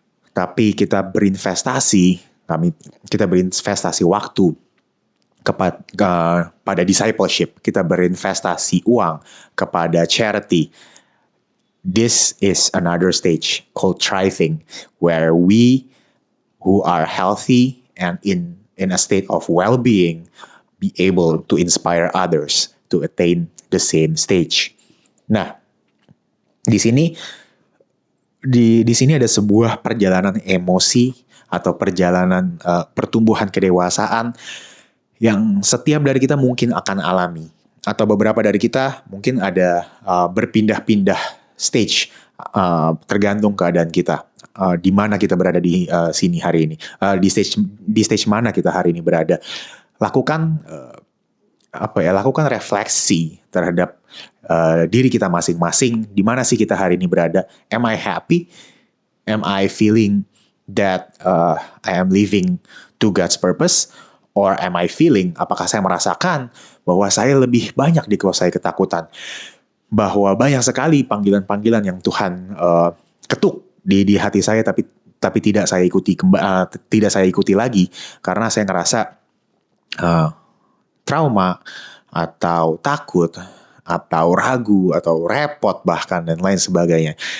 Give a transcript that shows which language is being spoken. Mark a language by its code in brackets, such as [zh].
[id] Tapi kita berinvestasi waktu pada discipleship, kita berinvestasi uang kepada charity. [en] This is another stage called thriving, where we who are healthy and in a state of well-being be able to inspire others to attain the same stage. [id] Nah, di sini ada sebuah perjalanan emosi atau perjalanan pertumbuhan kedewasaan yang setiap dari kita mungkin akan alami, atau beberapa dari kita mungkin ada berpindah-pindah stage, tergantung keadaan kita, di mana kita berada di sini hari ini, di stage mana kita hari ini berada. Lakukan refleksi terhadap diri kita masing-masing. Di mana sih kita hari ini berada? [en] Am I happy? Am I feeling that I am living to God's purpose? Or am I feeling, [id] apakah saya merasakan bahwa saya lebih banyak dikuasai ketakutan? Bahwa banyak sekali panggilan-panggilan yang Tuhan ketuk di hati saya, tapi tidak saya ikuti lagi karena saya ngerasa trauma atau takut atau ragu atau repot bahkan dan lain sebagainya.